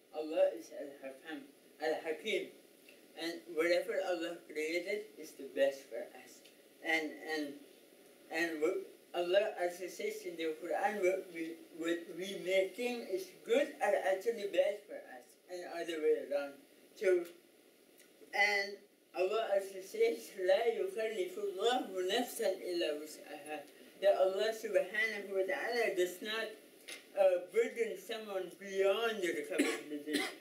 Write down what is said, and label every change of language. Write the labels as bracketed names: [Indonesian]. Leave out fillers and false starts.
[English] Allah is Al-Hakim. And whatever Allah created is the best for us. And what Allah also says in the Quran, what we may think is good are actually bad for us, and other way around. So, and Allah also says, [Arabic] لا يكلف الله نفسا إلا وسعها. [English] That Allah subhanahu wa ta'ala does not burden someone beyond their capability.